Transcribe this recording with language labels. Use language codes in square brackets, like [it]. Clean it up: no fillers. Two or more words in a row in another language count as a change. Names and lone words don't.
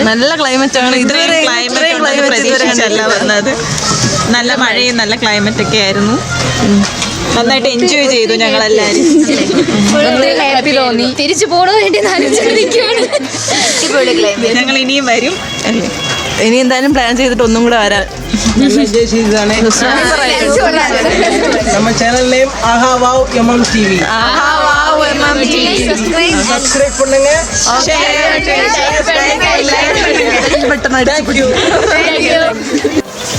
[ml] ഇതുവരെ പ്രതീക്ഷിച്ചല്ല വന്നത്. നല്ല മഴയും നല്ല ക്ലൈമറ്റൊക്കെ ആയിരുന്നു. നന്നായിട്ട് എൻജോയ് ചെയ്തു ഞങ്ങളെല്ലാവരും. ഹാപ്പി തോന്നി. തിരിച്ചു പോകണ വേണ്ടി ഞങ്ങൾ ഇനിയും വരും. ഇനി എന്തായാലും പ്ലാൻ ചെയ്തിട്ട് ഒന്നും കൂടെ വരാൻ. [ta] நம்ம [en] channel name [ta] ஆஹா வாவ் எம்எம் டிவி. சப்ஸ்கிரைப் பண்ணுங்க. பெട്ടെന്ന്. [en] Thank you.